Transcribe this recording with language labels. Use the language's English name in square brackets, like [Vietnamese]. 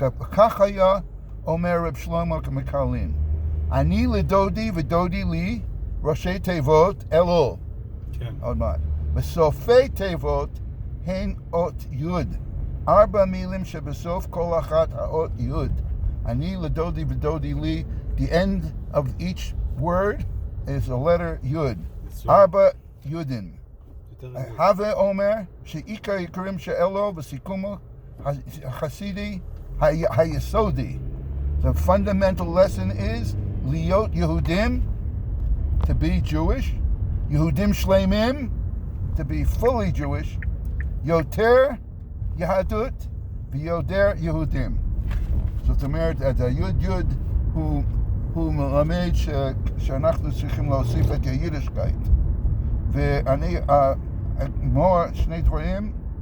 [Hebrew] כך היה אומר רב שלמה מקרלין, אני לדודי ודודי לי ראשי תיבות אלול. כן. עוד מעט. בסופי תיבות הן אות יוד. 4 מילים שבסוף כל אחת האות יוד. אני לדודי ודודי לי, [English] the end of each word is a letter יוד. [Hebrew] 4 יודים. הווה אומר שעיקר יקרים שאלו בסיכומו החסידי היסודי. [English] The fundamental lesson is [Hebrew] להיות יהודים, [English] to be Jewish, [Hebrew] יהודים שלמים, [English] to be fully Jewish, [Hebrew] יותר יהדות ויותר יהודים. זאת אומרת, היוד יוד הוא מלמד שאנחנו צריכים להוסיף את היידישקייט. ואני אמור שני דברים.